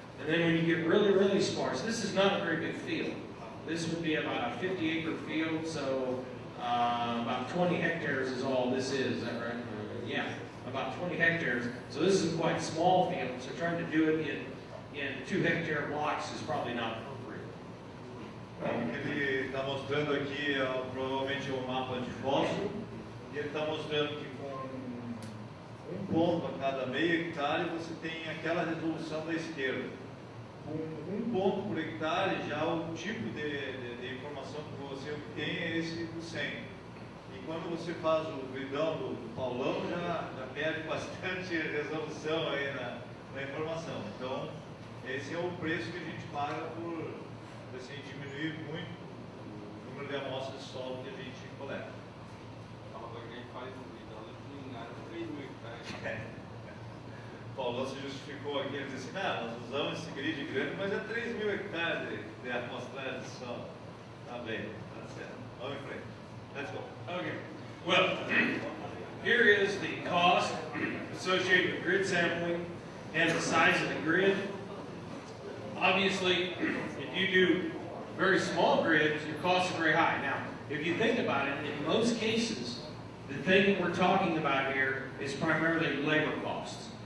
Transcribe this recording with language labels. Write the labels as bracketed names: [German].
[English] And then when you get really, really sparse, this is not a very big field. This would be about a 50-acre field, so about 20 hectares is all this is that right? Yeah, about 20 hectares. So this is a quite small field, so trying to do it in 2 hectare blocks is probably not appropriate. [Portuguese] O que ele está mostrando aqui é provavelmente um mapa de fósforo, e ele está mostrando que com um ponto a cada meio hectare você tem aquela resolução da esquerda. Com um ponto por hectare, já o tipo de informação que você obtém é esse do 100. E quando você faz o gridão do Paulão, já perde bastante resolução aí na informação. Então, esse é o preço que a gente paga por assim, diminuir muito o número de amostras de solo que a gente coleta. Agora que a gente faz um gridão, não engana 3.000 hectares. Paulão se justificou aqui, ele disse assim, nós usamos esse grid grande, mas é 3.000 hectares de amostragem de solo. Tá bem, tá certo. Vamos em frente. [English] Let's go. Okay. Well, here is the cost associated with grid sampling and the size of the grid. Obviously, if you do very small grids, your costs are very high. Now, if you think about it, in most cases, the thing that we're talking about here is primarily labor costs.